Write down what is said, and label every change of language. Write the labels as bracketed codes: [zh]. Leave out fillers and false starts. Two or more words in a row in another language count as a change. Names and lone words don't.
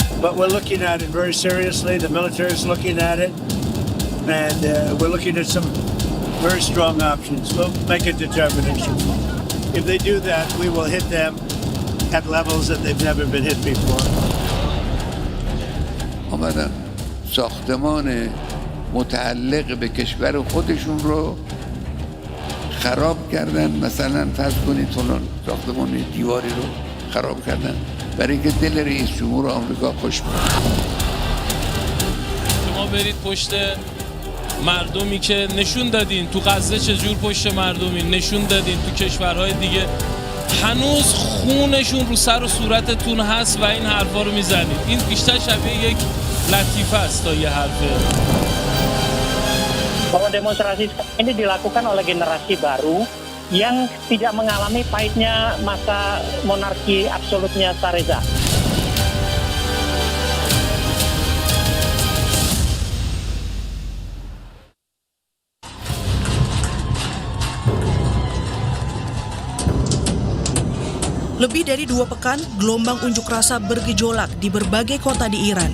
[en] But we're looking at it very seriously. The military is looking at it, and we're looking at some very strong options. We'll make a determination. If they do that, we will hit them at levels that they've never been hit before. [fa] آمدن ساختمان متعلق به کشور خودشون رو خراب کردن. مثلا فرض کنید فلان ساختمان دیواری رو خراب کردن برای اینکه دل رئیس جمهور آمریکا خوش بود. شما برید پشت مردمی که نشون دادین تو غزه چجور پشت مردمی نشون دادین تو کشورهای دیگه هنوز خونشون رو سر و صورتتون هست و این حرفا رو میزنید. این بیشتر شبیه یک لطیفه است تا یه حرفه. [id] Bahwa demonstrasi ini dilakukan oleh generasi baru yang tidak mengalami pahitnya masa monarki absolutnya Shah Reza. Lebih dari 2 pekan, gelombang unjuk rasa bergejolak di berbagai kota di Iran.